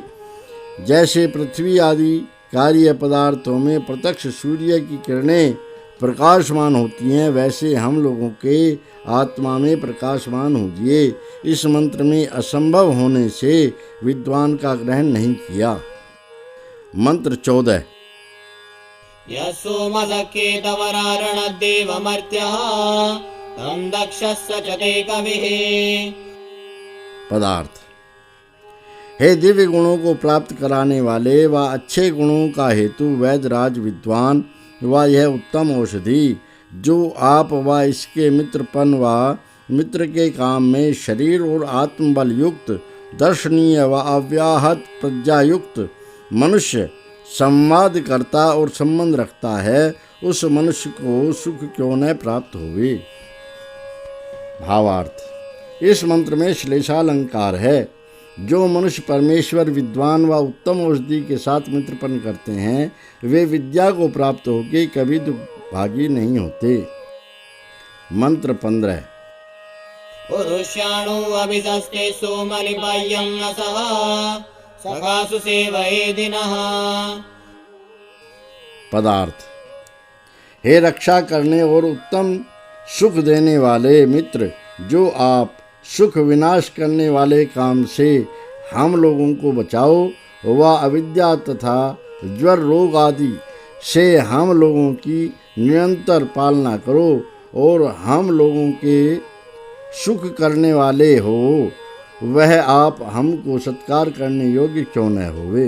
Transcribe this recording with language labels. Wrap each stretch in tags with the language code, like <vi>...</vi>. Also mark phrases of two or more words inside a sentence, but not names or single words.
<hi>जैसे पृथ्वी आदि कार्य पदार्थों में प्रत्यक्ष सूर्य की किरणें प्रकाशमान होती हैं, वैसे हम लोगों के आत्मा में प्रकाशमान होजिए। इस मंत्र में असंभव होने से विद्वान का ग्रहण नहीं किया। मंत्र 14।</hi> <sa>यस्सोमसख्येतवरारणद्देवमर्त्यः तं दक्षस्य च ते कविः।</sa> <hi>पदार्थ। हे दिव्य गुणों को प्राप्त कराने वाले व अच्छे गुणों का हेतु वैदराज विद्वान व यह उत्तम औषधि, जो आप व इसके मित्रपन व मित्र के काम में शरीर और आत्मबल युक्त दर्शनीय व अव्याहत प्रज्ञायुक्त मनुष्य संवाद करता और संबंध रखता है, उस मनुष्य को सुख क्यों न प्राप्त होवे। भावार्थ। इस मंत्र में श्लेषालंकार है। जो मनुष्य परमेश्वर विद्वान व उत्तम औषधि के साथ मित्रपन करते हैं, वे विद्या को प्राप्त होकर कभी दुर्भागी नहीं होते। मंत्र 15।</hi> <sa>पुरुष्याणो अभिसस्ते सोमलिपायं नसः सखासु सेवयेदिनः।</sa> <hi>पदार्थ। हे रक्षा करने और उत्तम सुख देने वाले मित्र, जो आप सुख विनाश करने वाले काम से हम लोगों को बचाओ व अविद्या तथा ज्वर रोग आदि से हम लोगों की निरंतर पालना करो और हम लोगों के सुख करने वाले हो, वह आप हमको सत्कार करने योग्य क्यों न होवे।</hi>